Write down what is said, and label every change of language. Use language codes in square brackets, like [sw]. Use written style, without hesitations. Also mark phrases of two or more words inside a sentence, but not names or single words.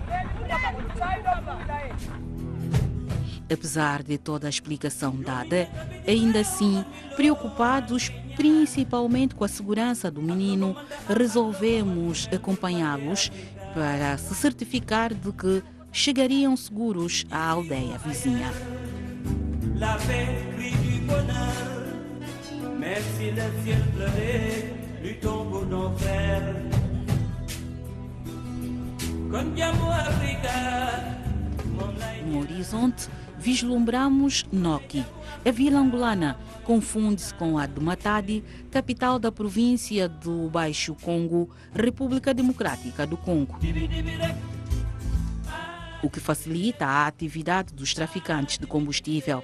[pt] Apesar de toda a explicação dada, ainda assim, preocupados principalmente com a segurança do menino, resolvemos acompanhá-los para se certificar de que chegariam seguros à aldeia vizinha. [fr] La paix, cri du bonheur, même si le ciel pleurait, luttons pour nos frères. Condiamo Africa. [pt] No horizonte, vislumbramos Noki. A vila angolana confunde-se com a de Matadi, capital da província do Baixo Congo, República Democrática do Congo, o que facilita a atividade dos traficantes de combustível.